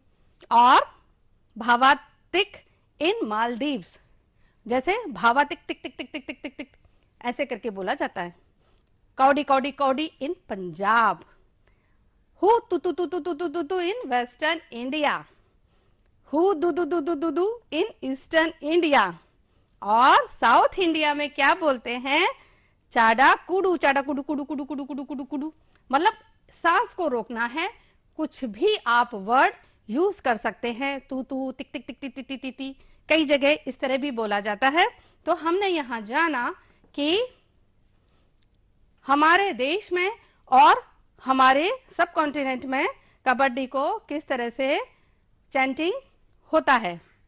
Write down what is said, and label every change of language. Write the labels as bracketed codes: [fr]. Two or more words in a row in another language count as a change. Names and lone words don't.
[hi] और भावातिक इन मालदीव्स, जैसे भावातिक टिक टिक टिक टिक टिक टिक टिक ऐसे करके बोला जाता है। कौडी कौडी कौडी इन पंजाब। हु तु तु तु तु तु तु तु [en] in western India. हु दू दू दू दू दू दू in eastern India. [hi] और साउथ इंडिया में क्या बोलते हैं? चाडा कुडू चाडा कुडू कुडू कुडू कुडू कुडू कुडू कुडू। मतलब सांस को रोकना है। कुछ भी आप [en] word use [hi] कर सकते हैं, तू तू टिक टिक टिक टिक टिक टिक टिक, कई जगह इस तरह भी बोला जाता है। तो हमने यहां जाना कि हमारे देश में और हमारे सब कॉन्टिनेंट में कबड्डी को किस तरह से चैंटिंग होता है।